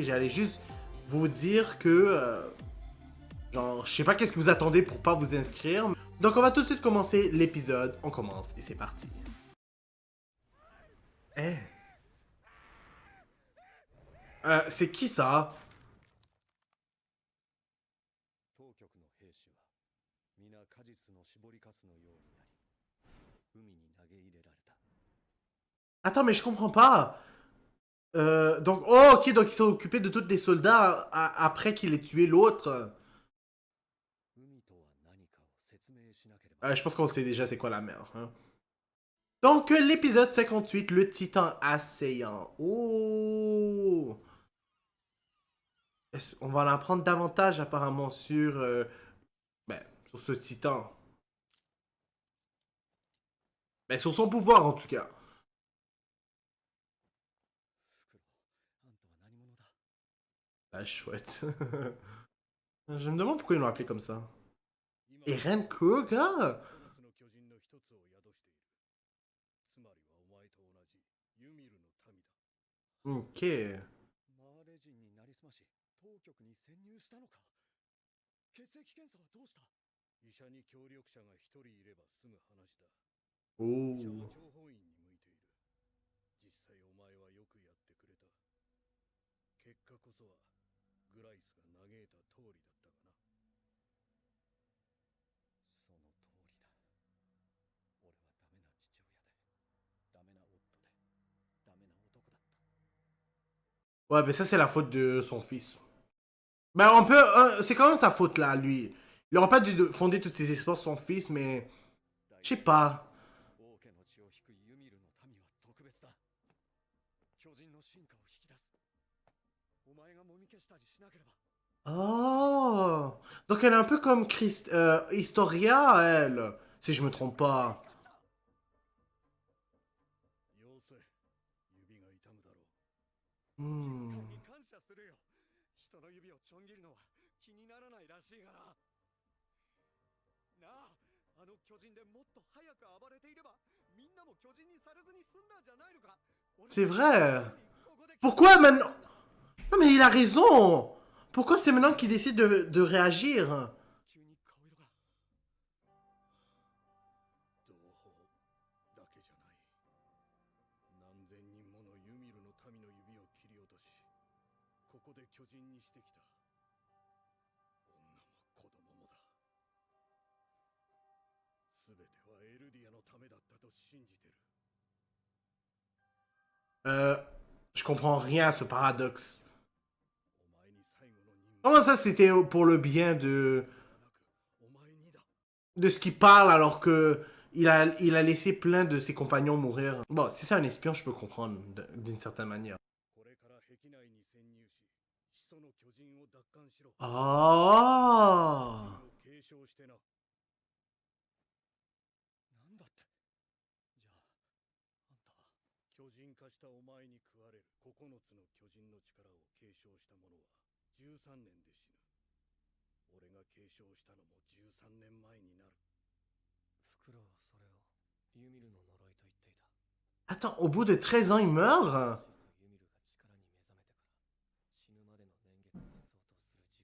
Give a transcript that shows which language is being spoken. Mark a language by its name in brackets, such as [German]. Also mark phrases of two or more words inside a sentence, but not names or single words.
[French] J'allais juste vous dire que, genre, je sais pas qu'est-ce que vous attendez pour pas vous inscrire. Donc, on va tout de suite commencer l'épisode. On commence et c'est parti. Eh, c'est qui ça? [Japanese] 当局の兵士は皆果実の搾りかすのようになり海に投げ入れられた。 [French] Attends, mais je comprends pas. Donc, oh, ok, donc ils sont occupés de tous les soldats après qu'il ait tué l'autre. [Japanese] 海とは何かを説明しなければ。 [French] Je pense qu'on sait déjà c'est quoi la mer. Hein. Donc, l'épisode 58, le titan assaillant. Oh! On va en apprendre davantage apparemment sur ce titan. Ben, sur son pouvoir en tout cas. [Japanese] フクロウ、あんたは何者だ？ [French] La chouette. Je me demande pourquoi ils l'ont appelé comme ça. [Japanese] 今 Eren Kruger? 9つの巨人の一つを宿している。つまりはお前と同じユミルの民だ。 Ok. マーレ人になりすまし当局に潜入したのか。血液検査はどうした？医者に協力者が一人いれば済む話だ。医者は Oh. 諜報員に向いている。実際お前はよくやってくれた。結果こそはグライスが嘆いた通りだったがな。その通りだ。俺はダメな父親で、ダメな夫で、ダメな男だった。 [French] Ouais, ben ça c'est la faute de son fils. Ben on peut... c'est quand même sa faute là, lui. Il aurait pas dû fonder tous ses espoirs sur son fils, mais... [Japanese] だ [French] Je sais [Japanese] が [French] pas. [Japanese] 王家の血を引くユミルの民は特別だ。巨人の進化を引き出す。お前がもみ消したりしなければ。 [French] Oh! Donc elle est un peu comme Historia, elle. Si je me trompe pas. [Japanese] よせ、指が痛むだろう。 Hmm. に感謝するよ。人の指をちょん切るのは気にならないらしいがな。なあ、あの巨人でもっと早く暴れていれば、みんなも巨人にされずに済んだんじゃないのか。 [French] C'est vrai. Pourquoi maintenant? Non mais il a raison. Pourquoi c'est maintenant qu'il décide de réagir? [Japanese] 急に顔色が。同胞だけじゃない。何千人ものユミルの民の指を切り落とし、ここで巨人にしてきた。女も子供もだ。すべてはエルディアのためだったと信じてる。 [French] Je comprends rien à ce paradoxe. [Japanese] お前に最後の任務 [French] Comment ça c'était pour le bien [Japanese] ではなく、お前にだ。 [French] de ce qu'il parle alors que il a laissé plein de ses compagnons mourir? Bon, si c'est un espion, je peux comprendre d'une certaine manière. [Japanese] これから壁内に潜入し、始祖の巨人を奪還しろ。 Ah! を継承してな。なんだって。じゃあ、あんたは巨人化したお前に食われる9つの巨人の力を継承した者は13年で死ぬ。俺が継承したのも13年前になる。フクロウはそれをユミルの呪いと言っていた。 [French] Attends, au bout de 13 ans, il meurt? [Japanese] 始祖ユミルが力に目覚めてから死ぬまでの年月に相当する。